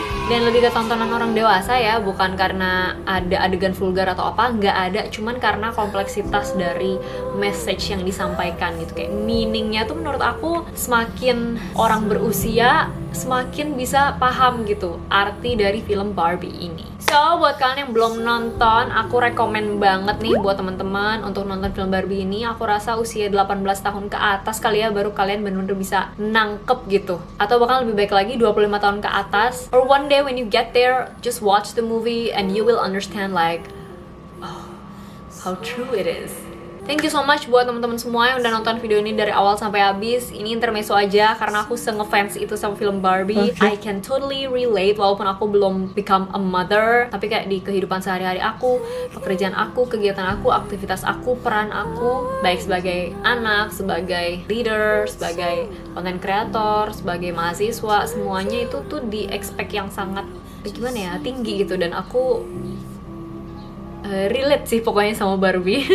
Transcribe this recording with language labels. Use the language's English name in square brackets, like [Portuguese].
[Indonesian] dan lebih ke tontonan orang dewasa ya, bukan karena ada adegan vulgar atau apa, nggak ada, cuman karena kompleksitas dari message yang disampaikan gitu, kayak meaningnya tuh menurut aku semakin orang berusia semakin bisa paham gitu arti dari film Barbie ini. So, buat kalian yang belum nonton, aku rekomen banget nih buat teman-teman untuk nonton film Barbie ini. Aku rasa usia 18 tahun ke atas kali ya, baru kalian benar-benar bisa nangkep gitu. Atau bahkan lebih baik lagi 25 tahun ke atas. [English] Or one day when you get there, just watch the movie and you will understand like, oh, how true it is. Thank you so much [Indonesian] buat teman-teman semua yang udah nonton video ini dari awal sampai habis. Ini intermezzo aja karena aku se-ngefans itu sama film Barbie. [English] I can totally relate [Indonesian] walaupun aku belum [English] become a mother, [Indonesian] tapi kayak di kehidupan sehari-hari aku, pekerjaan aku, kegiatan aku, aktivitas aku, peran aku, baik sebagai anak, sebagai leader, sebagai content creator, sebagai mahasiswa, semuanya itu tuh di expect yang sangat gimana ya, tinggi gitu, dan aku relate sih pokoknya sama Barbie.